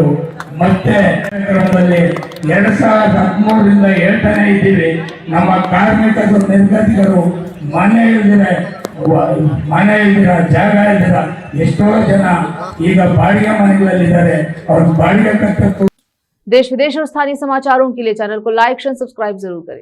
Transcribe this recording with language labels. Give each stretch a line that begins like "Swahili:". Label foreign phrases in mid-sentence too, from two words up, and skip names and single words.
Kannada: ಮತ್ತೆ ಕಾರ್ಯಕ್ರಮದಲ್ಲಿ 2013ರಿಂದ ಹೇಳ್ತಾನೆ ಇದ್ದೀವಿ. ನಮ್ಮ ಕಾರ್ಮಿಕರು, ನಿರ್ಗತಿಕರು ಮನೆ ಇಲ್ದಿರ, ಜಾಗ ಇಲ್ದಿರ ಎಷ್ಟೋ ಜನ ಈಗ ಬಾಡಿಗೆ ಮನೆಗಳಲ್ಲಿದ್ದಾರೆ. ಅವ್ರ ಬಾಡಿಗೆ ಕಟ್ಟಕ್ಕೂ।
Hindi: देश विदेश और स्थानीय समाचारों के लिए चैनल को
English: like, share, subscribe
Hindi: जरूर करें।